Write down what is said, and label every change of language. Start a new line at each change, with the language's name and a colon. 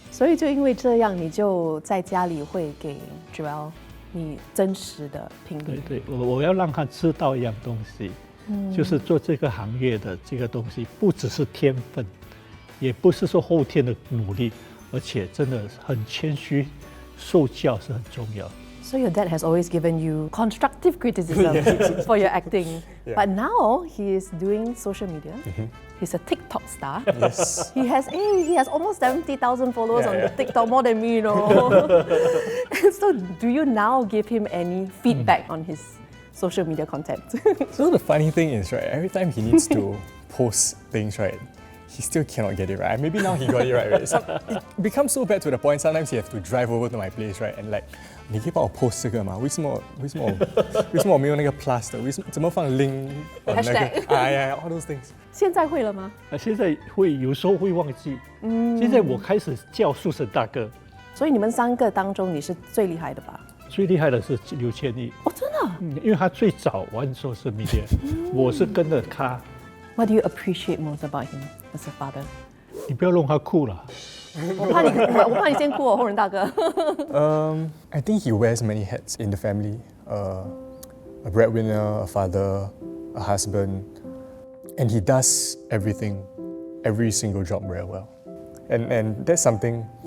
Chinese: 所以就因为这样，你就在家里会给 Joel 你真实的评语。对，我要让他知道一样东西，就是做这个行业的这个东西，不只是天分，也不是说后天的努力，而且真的很谦虚，受教是很重要。
English: So your dad has always given you constructive criticism for your acting, but now he is doing social media. He's a TikTok star. Yes. He has almost 70,000 followers on the TikTok, more than me, you know. So do you now give him any feedback on his social media content. So the funny thing is, right, every time he needs to post things, right, he still cannot get it right. Maybe now he got it right. It becomes so bad to the point sometimes he have to drive over to my place, right, and like,
Chinese: 你可以帮我 post 这个吗？为什么我没有那个 plus 的？怎么放 link 那个
English: Hashtag all those things。
Chinese: 现在会了吗？现在会有时候会忘记。现在我开始叫树神大哥，所以你们3个当中，你是最厉害的吧？最厉害的是刘千亿。哦，真的？因为他最早玩 social media，我是跟着他。
English: What do you appreciate most about him as a father？
Chinese: 你不要弄他哭了。我怕你先哭哦，后人大哥。
English: I think he wears many hats in the family. A breadwinner, a father, a husband, and he does everything, every single job very well. And that's something.